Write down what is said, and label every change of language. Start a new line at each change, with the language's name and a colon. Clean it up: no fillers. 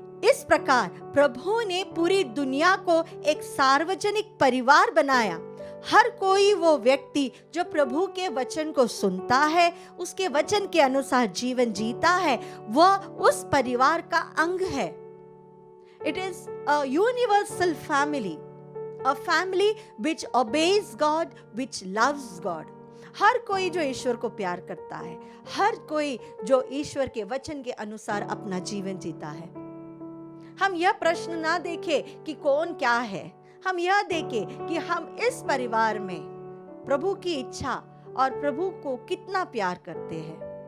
Hindi: इस प्रकार प्रभु ने पूरी दुनिया को एक सार्वजनिक परिवार बनाया। हर कोई वो व्यक्ति जो प्रभु के वचन को सुनता है, उसके वचन के अनुसार जीवन जीता है, वह उस परिवार का अंग है।
English: It is a universal family, a family which obeys God, which loves God।
Hindi: हर कोई जो ईश्वर को प्यार करता है, हर कोई जो ईश्वर के वचन के अनुसार अपना जीवन जीता है। हम यह प्रश्न ना देखें कि कौन क्या है, हम यह देखें कि हम इस परिवार में प्रभु की इच्छा और प्रभु को कितना प्यार करते हैं।